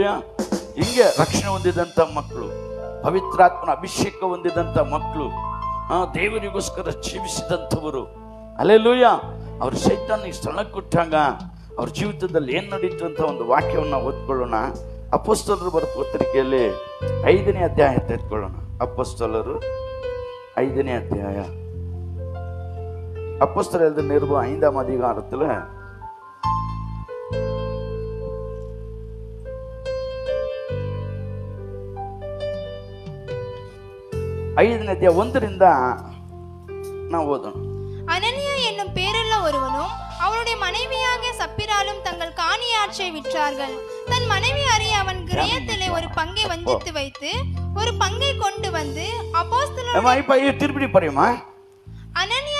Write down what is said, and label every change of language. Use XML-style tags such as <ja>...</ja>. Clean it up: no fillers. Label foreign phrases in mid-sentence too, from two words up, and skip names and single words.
<kn>ಹಿಂಗೆ ರಕ್ಷಣೆ ಹೊಂದಿದಂಥ ಮಕ್ಕಳು, ಪವಿತ್ರಾತ್ಮನ ಅಭಿಷೇಕ ಹೊಂದಿದಂಥ ಮಕ್ಕಳು, ದೇವರಿಗೋಸ್ಕರ ಜೀವಿಸಿದಂಥವರು, ಹಲ್ಲೆಲೂಯ, ಅವ್ರ ಸೈತಾನಿಗೆ ಸ್ಥಳ ಕೊಟ್ಟಾಗ ಅವ್ರ ಜೀವಿತದಲ್ಲಿ ಏನು ನಡೀತು ಅಂತ ಒಂದು ವಾಕ್ಯವನ್ನು ಓದ್ಕೊಳ್ಳೋಣ. ಅಪೊಸ್ತಲರು ಬರೆದ ಪತ್ರಿಕೆಯಲ್ಲಿ 5ನೇ ಅಧ್ಯಾಯ ತೆಗೆದುಕೊಳ್ಳೋಣ. ಅಪೊಸ್ತಲರು 5ನೇ ಅಧ್ಯಾಯ.</kn> <ta>அப்போஸ்தலர் எழுதின நிருபம் 5ஆம் அதிகாரத்துல</ta> <kn>5ನೇ ಅಧ್ಯಾಯ 1ರಿಂದ ನಾವು ಓದೋಣ.</kn> <ta>அனனியா என்னும் பேருள்ள ஒருவனும் அவனுடைய மனைவியாகிய சப்பிராலும் தங்கள் காணியாற்றை விற்றார்கள். தன் மனைவி அறிய அவன் கிரயத்திலே ஒரு பங்கை வஞ்சித்து வைத்து ஒரு பங்கை கொண்டு வந்து அப்போஸ்தலர் இப்ப திருப்பி படியுமா. அனனியா</ta>